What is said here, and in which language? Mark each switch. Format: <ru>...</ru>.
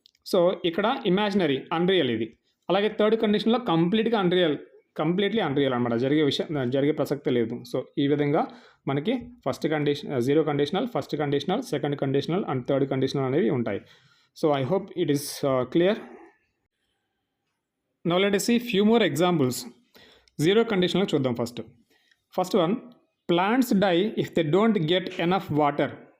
<te>So ఇక్కడ imaginary, unreal ఇది. అలాగే థర్డ్ కండిషన్లో కంప్లీట్లీ అన్రియల్ అనమాట, జరిగే ప్రసక్తే లేదు. సో ఈ విధంగా మనకి first condition, zero conditional, first conditional, second conditional and third conditional అనేవి ఉంటాయి.</te> <en>So I hope it is clear. Now let us see few more examples.</en> <te>Zero conditional చూద్దాం.</te> <en>First one, plants die if they don't get enough water.</en>